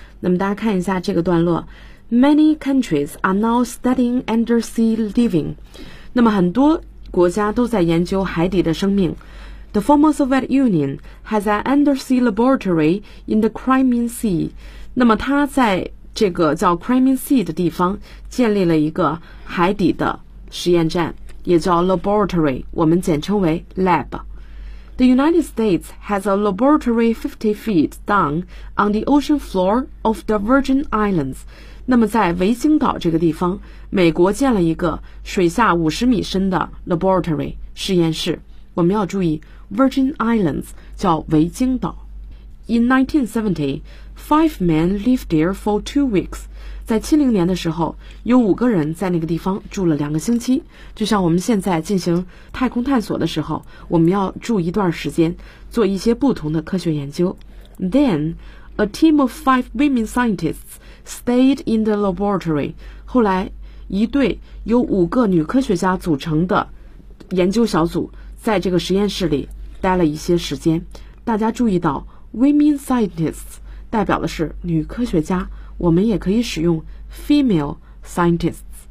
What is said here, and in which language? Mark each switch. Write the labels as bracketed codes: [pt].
[zh] 那么大家看一下这个段落。 [en] Many countries are now studying undersea living. [zh] 那么很多国家都在研究海底的生命。 [en] The former Soviet Union has an undersea laboratory in the Crimean Sea. [zh] 那么它在这个叫 Crimean Sea 的地方建立了一个海底的实验站，也叫 laboratory， 我们简称为 lab。 [en] The United States has a laboratory 50 feet down on the ocean floor of the Virgin Islands. [zh] 那么在维京岛这个地方，美国建了一个水下50米深的 laboratory 实验室。我们要注意 Virgin Islands 叫维京岛。 [en] In 1970, five men lived there for 2 weeks. [zh] 在70年的时候，有五个人在那个地方住了两个星期。就像我们现在进行太空探索的时候，我们要住一段时间，做一些不同的科学研究。 [en] Then, a team of 5 women scientists stayed in the laboratory. [zh] 后来，一队由五个女科学家组成的研究小组在这个实验室里待了一些时间。大家注意到Women scientists 代表的是女科学家，我们也可以使用 female scientists。